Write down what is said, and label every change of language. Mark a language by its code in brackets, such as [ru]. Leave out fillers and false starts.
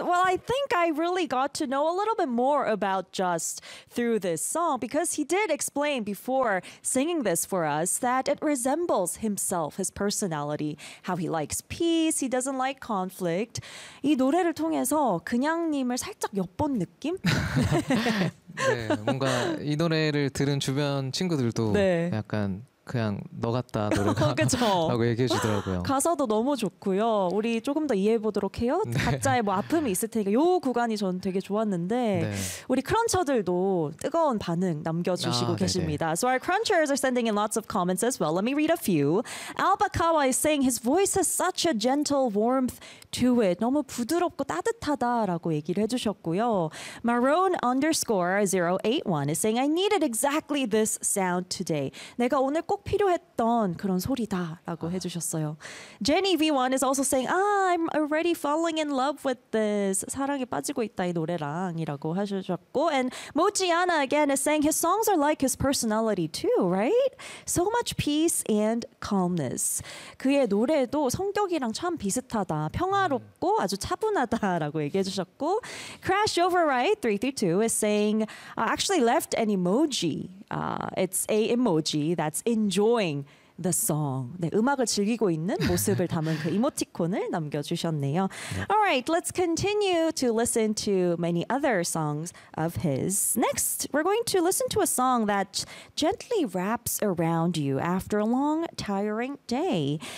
[en] Well, I think I really got to know a little bit more about Just through this song, because he did explain before singing this for us that it resembles himself, his personality, how he likes peace, he doesn't like conflict. [ko] 이 노래를 통해서 그냥님을 살짝 엿본 느낌? 네, 뭔가 이 노래를 들은 주변 친구들도 네. 약간 그냥 너 같다 노래가 그쵸? 라고 얘기해 주더라고요. 가사도 너무 좋고요. 우리 조금 더 이해해 보도록 해요. 네. 각자의 뭐 아픔이 있을 테니까 요 구간이 전 되게 좋았는데 네. 우리 크런처들도 뜨거운 반응 남겨주시고 계십니다. 네네. [en] So our crunchers are sending in lots of comments as well. Let me read a few. Albakawa is saying his voice has such a gentle warmth to it. [ko] 너무 부드럽고 따뜻하다라고 얘기를 해주셨고요. [en] Maroon underscore 081 is saying I needed exactly this sound today. [ko] 내가 오늘 꼭 필요했던 그런 소리다라고 해주셨어요. [en] Jenny V1 is also saying, I'm already falling in love with this. [ko] 사랑에 빠지고 있다 이 노래랑이라고 하셨고, [en] and Mojiana again is saying his songs are like his personality too, right? So much peace and calmness. [ko] 그의 노래도 성격이랑 참 비슷하다. 평화롭고 아주 차분하다라고 얘기해주셨고, [en] Crash Override 332 is saying, actually left an emoji. It's a emoji that's enjoying the song. [ko] 네, 음악을 즐기고 있는 모습을 담은 그 이모티콘을 남겨주셨네요. [en] All right, let's continue to listen to many other songs of his. Next, we're going to listen to a song that gently wraps around you after a long, tiring day.